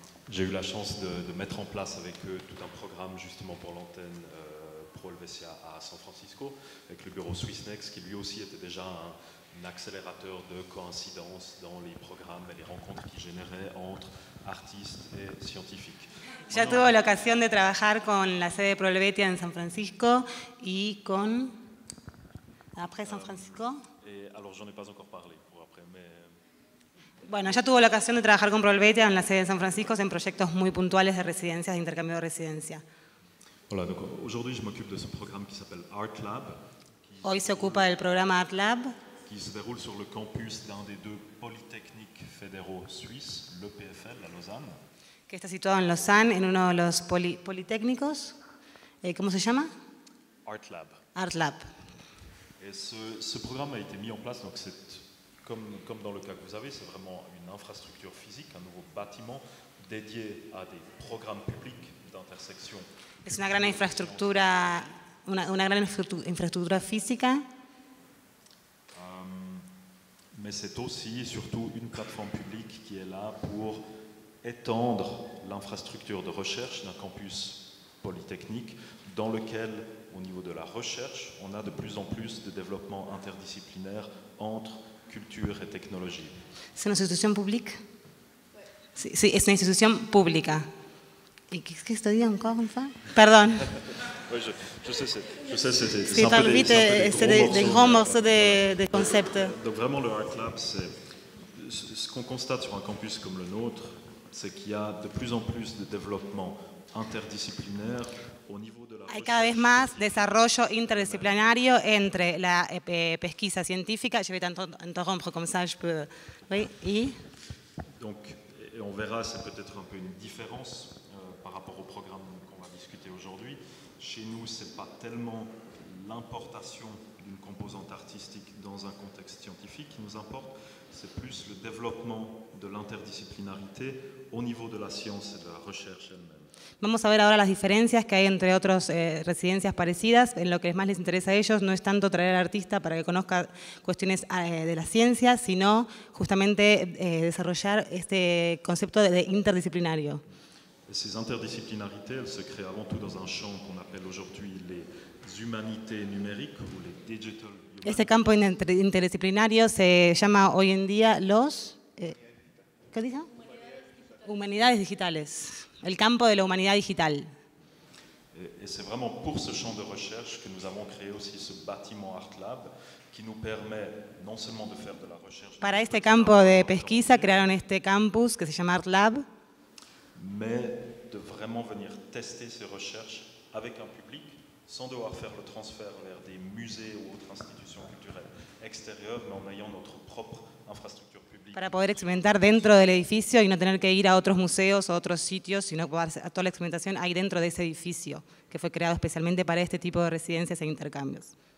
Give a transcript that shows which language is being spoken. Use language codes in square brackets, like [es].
[fr] J'ai eu la chance de mettre en place avec eux tout un programme justement pour l'antenne Pro Helvetia à San Francisco, avec le bureau SwissNext, qui lui aussi était déjà un accélérateur de coïncidences dans les programmes et les rencontres qu'il générait entre artistes et scientifiques. [es] Ya tuvo la ocasión de trabajar con la sede de Pro Helvetia en San Francisco y con... [fr] Après San Francisco. Et alors, j'en ai pas encore parlé pour après, mais... [es] Bueno, ya tuvo la ocasión de trabajar con Pro Helvetia en la sede de San Francisco en proyectos muy puntuales de residencias, de intercambio de residencia. [fr] Voilà, donc aujourd'hui, je m'occupe de ce programme qui s'appelle Art Lab. [es] Hoy se ocupa del programa Art Lab, [fr] qui se déroule sur le campus d'un des deux polytechniques fédéraux suisses, l'EPFL à Lausanne. [es] que está situado en Lausanne, en uno de los politécnicos. ¿Cómo se llama? Art Lab. Art Lab. [fr] Et ce programme a été mis en place, donc c'est comme dans le cas que vous avez, c'est vraiment une infrastructure physique, un nouveau bâtiment dédié à des programmes publics d'intersection. [es] Es una gran infraestructura, una gran infraestructura física. [fr] Mais c'est aussi et surtout une plateforme publique qui est là pour étendre l'infrastructure de recherche d'un campus polytechnique dans lequel, au niveau de la recherche, on a de plus en plus de développement interdisciplinaire entre culture et technologie. [es] ¿Es una institución pública? Sí, sí, es una institución pública. ¿Y qué estoy [fr] encore une fois? [es] Perdón. [fr] Oui, je sais, c'est [es] Sí, [fr] un peu des grands morceaux de concepts. Donc vraiment, le Art Lab, c'est ce qu'on constate sur un campus comme le nôtre, c'est qu'il y a de plus en plus de développement interdisciplinaire au niveau de la [es] Hay cada vez más desarrollo interdisciplinario entre la pesquisa científica. [fr] Je vais t'interrompre comme ça, je peux... Oui, y... Donc, et on verra, c'est peut-être un peu une différence par rapport au programme qu'on va discuter aujourd'hui. Chez nous, ce n'est pas tellement l'importation d'une composante artistique dans un contexte scientifique qui nous importe, c'est plus le développement de l'interdisciplinarité au niveau de la science et de la recherche elle-même. [es] Vamos a ver ahora las diferencias que hay entre otras residencias parecidas. En lo que más les interesa a ellos no es tanto traer al artista para que conozca cuestiones de la ciencia, sino justamente desarrollar este concepto de interdisciplinario. Ces interdisciplinarités, elles se créent avant tout dans un champ qu'on appelle aujourd'hui les humanités numériques ou les digital humanities. Este campo interdisciplinario se llama hoy en día los... ¿Qué dice? Humanidades digitales. El campo de la humanidad digital. [fr] Et c'est vraiment pour ce champ de recherche que nous avons créé aussi ce bâtiment Art Lab qui nous permet non seulement de faire de la recherche... [es] Para este campo de pesquisa crearon este campus que se llama Art Lab. [fr] Mais de vraiment venir tester ces recherches avec un public, sans devoir faire le transfert vers des musées ou autres institutions culturelles extérieures, mais en ayant notre propre infrastructure publique. [es] Para poder experimentar dentro del edificio y no tener que ir a otros museos o otros sitios, sino poder hacer toda la experimentación ahí dentro de ese edificio, que fue creado especialmente para este tipo de residencias e intercambios.